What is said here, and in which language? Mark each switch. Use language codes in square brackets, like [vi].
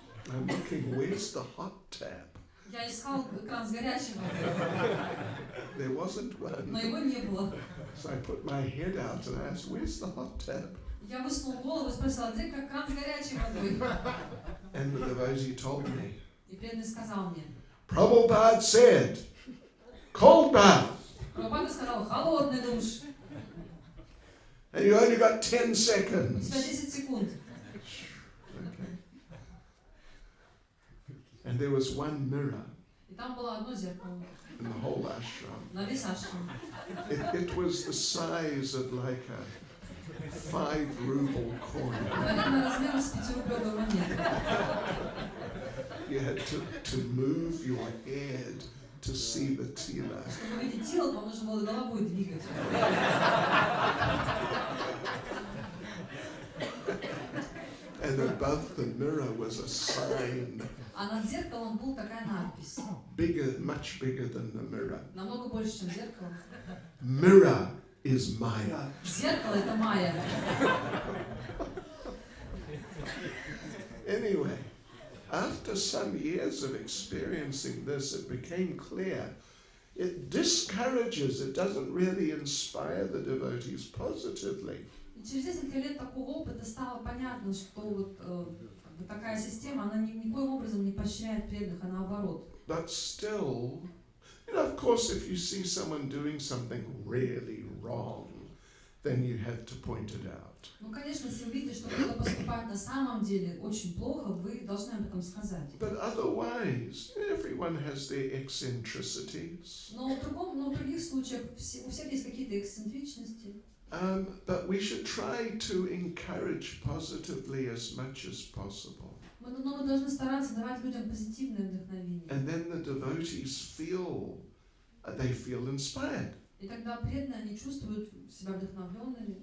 [en] I'm looking, where's the hot tap? [ru] Я искал кран с горячей водой, [en] There wasn't [ru] но [en] one. [ru] его не было. [en] So I put my head out and I asked, where's the hot tap? [ru] Я высунул голову и спросила, где как кран с горячей водой? [en] And the devotee told me, [ru] И преданный сказал мне, [en] Prabhupada said, cold bath. [ru] Прабхупада сказал, холодный душ. [en] And you only got 10 [ru] У тебя [en] seconds. [ru] 10 секунд. [en] Okay. And there was one mirror [ru] И там было одно зеркало [en] in the whole ashram. [ru] на весь ашрам. [en] It was the size of like a 5-ruble coin. [ru] Наверное, размером с 5-рублевой монеты. [en] You had to move your head to see the tila. [ru] Чтобы увидеть тело, вам нужно было головой двигать. [en] And above the mirror was a sign, [ru] А над зеркалом была такая надпись. [en] bigger, much bigger than the mirror. [ru] Намного больше, чем зеркало. [en] Mirror is Maya. [ru] Зеркало — это Майя. [en] Anyway, after some years of experiencing this, it became clear. It discourages, it doesn't really inspire the devotees positively. [ru] И через несколько лет такого опыта стало понятно, что вот как бы такая система, она никоим образом не поощряет преданных, а наоборот. [en] But still, of course, if you see someone doing something really wrong, then you have to point it out. [ru] Ну, конечно, если вы видите, что кто-то поступает на самом деле очень плохо, вы должны об этом сказать. [en] But otherwise, everyone has their eccentricities. [ru] Но в других случаях у всех есть какие-то эксцентричности. [en] But we should try to encourage positively as much as possible. [ru] Но мы должны стараться давать людям позитивное вдохновение. [en] And then the devotees feel inspired. [ru] И тогда преданные, они чувствуют себя вдохновленными,